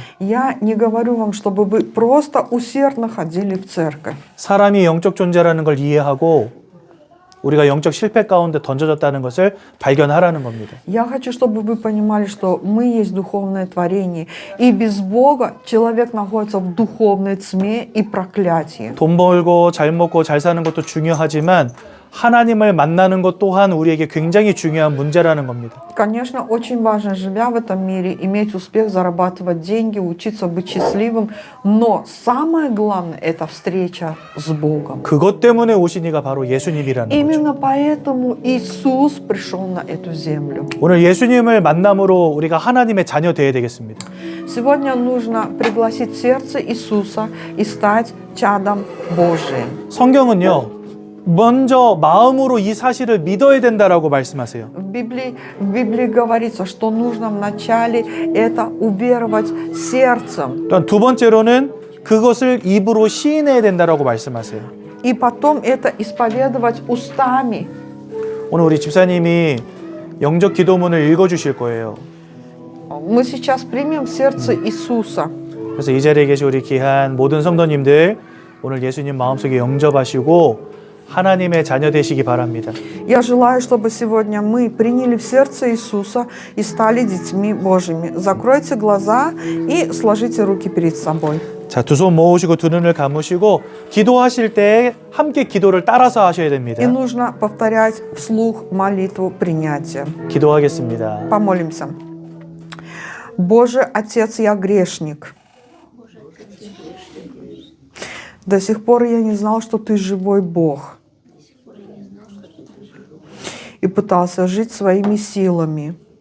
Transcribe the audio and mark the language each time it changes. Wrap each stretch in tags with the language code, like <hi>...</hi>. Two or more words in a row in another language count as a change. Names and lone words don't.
<ru>Я не говорю вам, чтобы вы просто усердно ходили в церковь.</ru> <ko>사람이 영적 존재라는 걸 이해하고 우리가 영적 실패 가운데 던져졌다는 것을 발견하라는 겁니다.</ko> <ru>Я хочу, чтобы вы понимали, что мы есть духовное творение, и без Бога человек находится в духовной тьме и проклятии.</ru> <ko>돈 벌고 잘 먹고 잘 사는 것도 중요하지만 하나님을 만나는 것 또한 우리에게 굉장히 중요한 문제라는 겁니다.</ko> <ru>Конечно, очень важно, живя в этом мире, иметь успех, зарабатывать деньги, учиться быть счастливым, но самое главное – это встреча с Богом.</ru> <ko>그것 때문에 오신 이가 바로 예수님이라는 거죠.</ko> <ru>Именно поэтому Иисус пришел на эту землю.</ru> <ko>오늘 예수님을 만남으로 우리가 하나님의 자녀 되어야 되겠습니다.</ko> <ru>Сегодня нужно пригласить сердце Иисуса и стать чадом Божиим.</ru> <ko>성경은요, 먼저 마음으로 이 사실을 믿어야 된다라고 말씀하세요.</ko> <ru>В Библии говорится, что нужно вначале это уверовать сердцем,</ru> <ko>또한 두 번째로는 그것을 입으로 시인해야 된다라고 말씀하세요.</ko> <ru>и потом это исповедовать устами.</ru> <ko>오늘 우리 집사님이 영적 기도문을 읽어주실 거예요.</ko> <ru>Мы сейчас примем сердце Иисуса.</ru> <ko>그래서 이 자리에 계신 우리 귀한 모든 성도님들 오늘 예수님 마음속에 영접하시고 하나님의 자녀 되시기 바랍니다.</ko> <ru>Я желаю, чтобы сегодня мы приняли в сердце Иисуса и стали детьми Божьими. Закройте глаза и сложите руки перед собой.</ru> <ko>자, 두 손 모으시고 두 눈을 감으시고 기도하실 때 함께 기도를 따라서 하셔야 됩니다.</ko> <ru>И нужно повторять вслух молитву принятия.</ru> <ko>기도하겠습니다.</ko> <ru>Помолимся. Боже, Отец, я грешник. До сих пор я не знал, что Ты живой Бог. И пытался жить своими силами.</ru>